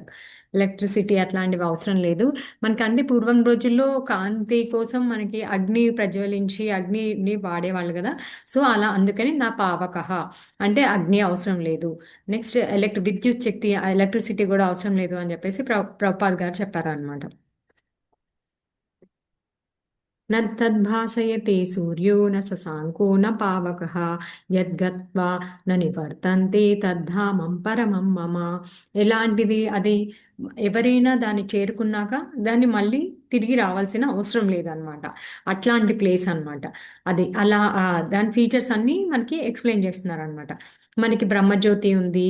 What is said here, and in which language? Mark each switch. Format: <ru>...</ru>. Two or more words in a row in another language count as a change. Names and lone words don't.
<te>ఎలక్ట్రిసిటీ అట్లాంటివి అవసరం లేదు మనకి. అంటే పూర్వం రోజుల్లో కాంతి కోసం మనకి అగ్ని ప్రజ్వలించి అగ్నిని వాడేవాళ్ళు కదా. సో అలా అందుకని నా పావకః అంటే అగ్ని అవసరం లేదు. నెక్స్ట్ విద్యుత్ శక్తి ఎలక్ట్రిసిటీ కూడా అవసరం లేదు అని చెప్పేసి ప్రభుపాద్ గారు చెప్పారు అనమాట.</te> <sa>न तद्भासयते सूर्यो न शशाङ्को न पावकः यद्गत्वा न నివర్తంతే తద్ధామం పరమం మమ.</sa> <te>ఎలాంటిది అది? ఎవరైనా దాన్ని చేరుకున్నాక దాన్ని మళ్ళీ తిరిగి రావాల్సిన అవసరం లేదనమాట. అట్లాంటి ప్లేస్ అనమాట అది. అలా దాని ఫీచర్స్ అన్నీ మనకి ఎక్స్ప్లెయిన్ చేస్తున్నారు అనమాట. మనకి బ్రహ్మజ్యోతి ఉంది.</te>